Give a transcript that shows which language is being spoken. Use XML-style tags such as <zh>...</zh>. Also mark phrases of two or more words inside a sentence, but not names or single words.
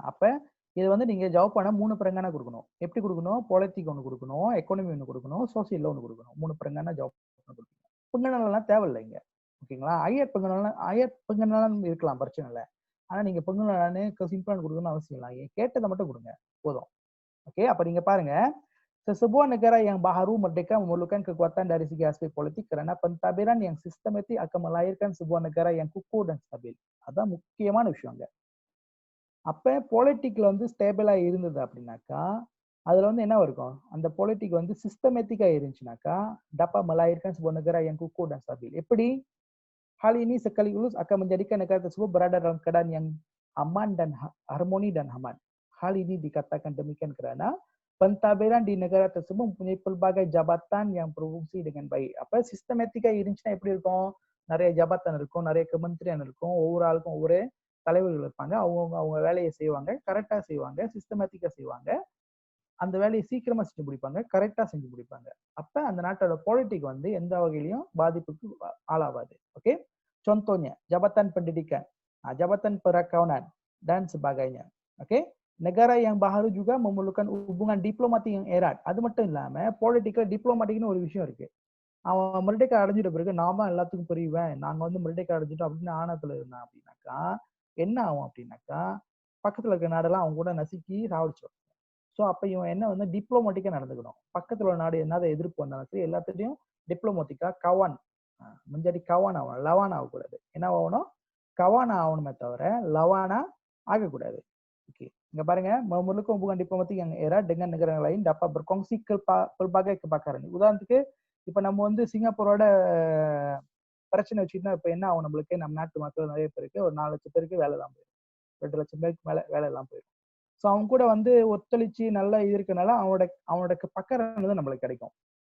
<ta>அப்ப இது வந்து நீங்க ஜவாப் பண்ண 3 பிரங்கானா கொடுக்கணும். எப்படி கொடுக்கணும்? பாலிட்டிக் ஒன்று கொடுக்கணும், எக்கனாமி ஒன்று கொடுக்கணும், சோசியல்ல ஒன்று கொடுக்கணும். 3 பிரங்கானா ஜவாப் கொடுக்கணும். பொங்கலாம் தேவையில்லை இங்க. ஓகேங்களா? ஐயர் பொங்கலாம் இருக்கலாம், பிரச்சனை இல்லை. ஆனா நீங்க பொங்கலான்னு சிம்பிளான கொடுக்கணும்னு அவசியம் இல்லை. கேட்டதை மட்டும் கொடுங்க போதும்.</ta> <ms>Oke, apa</ms> <ta>நீங்க பாருங்க.</ta> <ms>Sesebuah negara yang baru merdeka memerlukan kekuatan dari segi aspek politik karena pentadbiran yang sistematik akan melahirkan sebuah negara yang kukuh dan stabil.</ms> <ta>அதான் முக்கியமான விஷயங்க. அப்ப பாலிட்டிக்ல வந்து ஸ்டேபிளா இருந்தது அப்படின்னாக்கா, அதுல வந்து என்ன இருக்கும், அந்த பாலிட்டிக் வந்து சிஸ்டமேட்டிக்கா இருந்துச்சுனாக்கா,</ta> <ms>dapat melahirkan sebuah negara yang kukuh dan stabil.</ms> <ta>எப்படி?</ta> <ms>Hal ini sekaligus akan menjadikan negara tersebut berada dalam keadaan yang aman dan harmoni dan aman. Hal ini dikatakan demikian kerana pentadbiran di negara tersebut mempunyai pelbagai jabatan yang berfungsi dengan baik. Apa sistematika</ms> <ta>இருந்துச்சுன்னா எப்படி இருக்கும்? நிறைய ஜபாத்தான் இருக்கும், நிறைய கமெண்ட்ரியான் இருக்கும், ஒவ்வொரு ஆளுக்கும் ஒவ்வொரு தலைவர்கள் இருப்பாங்க. அவங்க வேலையை செய்வாங்க, கரெக்டா செய்வாங்க, சிஸ்டமேட்டிக்கா செய்வாங்க. அந்த வேலையை சீக்கிரமா செஞ்சு முடிப்பாங்க, கரெக்டா செஞ்சு முடிப்பாங்க. அப்ப அந்த நாட்டோட பாலிட்டிக் வந்து எந்த வகையிலையும் பாதிப்புக்கு ஆளாவாது.</ta> <ms>Oke, contohnya jabatan pendidikan, jabatan perakawanan dan sebagainya. Oke, negara yang baru juga memerlukan hubungan diplomatik yang erat.</ms> <ta>அது மட்டும் இல்லாம</ta> <en>political diplomatic</en> <ta>ஒரு விஷயம் இருக்கு. அவன் மெர்டேக்கா அடைஞ்சிட்ட பிறகு நான் தான் எல்லாத்துக்கும் பெரியவன், நாங்க வந்து மெர்டேக்கா அடைஞ்சிட்டோம் அப்படின்னு ஆணத்துல இருந்தான் அப்படின்னாக்கா என்ன ஆகும் அப்படின்னாக்கா, பக்கத்துல இருக்க நாடெல்லாம் அவங்க கூட நசுக்கி சாவடிச்சிடும். ஸோ அப்ப இவன் என்ன வந்து டிப்ளோமேட்டிக்கா நடந்துக்கணும். பக்கத்துல ஒரு நாடு என்னதை எதிர்ப்பு வந்தாலும் சரி, எல்லாத்தையும் டிப்ளோமேட்டிக்கா கவான் முன்னாடி கவான் ஆகணும், லவான் ஆகக்கூடாது. என்ன ஆகணும்? கவான் ஆகணுமே தவிர லவானா ஆகக்கூடாது.</ta> <ms>Oke, nggak பாருங்க, memerlukan hubungan diplomatik yang erat dengan negara lain dapat berkongsi pelbagai kebakaran.</ms> <ta>உதாரணத்துக்கு இப்ப நம்ம வந்து சிங்கப்பூரோட பிரச்சனை வச்சுக்கிட்டா இப்ப என்ன ஆகும் நம்மளுக்கு, நம்ம நாட்டு மக்கள் நிறைய பேருக்கு, ஒரு 4 லட்சம் பேருக்கு வேலை தான் போயிடும், 2 லட்சம் பேருக்கு மேல வேலை எல்லாம் போயிடும். ஸோ அவங்க கூட வந்து ஒத்துழைச்சு நல்லா இருக்கனால அவனோட பக்கம் நம்மளுக்கு கிடைக்கும்.</ta>